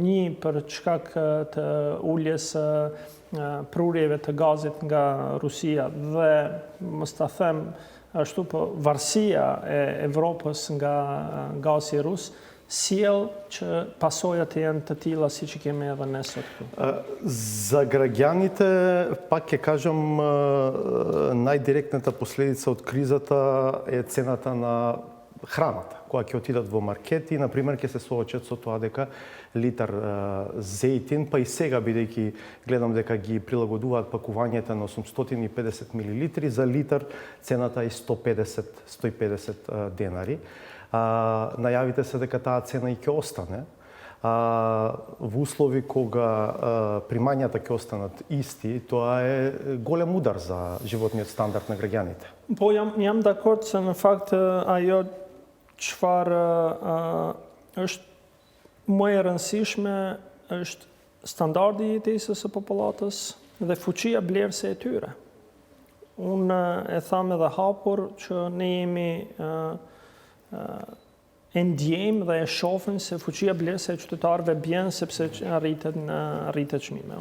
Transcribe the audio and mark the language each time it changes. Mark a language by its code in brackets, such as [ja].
[sq] Një, për shkak të uljes prurjeve të gazit nga Rusia dhe, mos ta them ashtu, po varësia e Evropës nga gazi rus sjell që pasojat janë të tilla siç i kemi edhe ne sot këtu. [mk] За граѓаните, пак ќе кажам, најдиректната последица од кризата е цената на храната. Кога ќе отидат во маркет и, например, ќе се соочат со тоа дека литар зејтин, па и сега, бидејќи гледам дека ги прилагодуваат пакувањата на 850 милилитри, за литар цената е 150 денари. Најавите се дека таа цена и ќе остане. Во услови кога примањата ќе останат исти, тоа е голем удар за животниот стандард на граѓаните. [sq] Po jam dakord se në fakt ajo çfarë është më e rëndësishme është standardi i jetesës së popullatës dhe fuqia blerëse e tyre. Unë e tham edhe hapur që ne jemi e ndjejmë dhe e shohim se fuqia blerëse e qytetarëve bjen sepse rritet çmime.